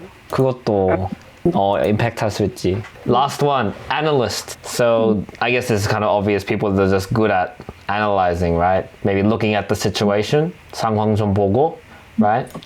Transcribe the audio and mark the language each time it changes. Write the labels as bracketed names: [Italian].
[Korean] 그것도 impact 할 수 있지. [English] Last one, analyst. So I guess this is kind of obvious. People that are just good at analyzing, right? Maybe looking at the situation. [Korean] 상황 좀 보고, [English] right?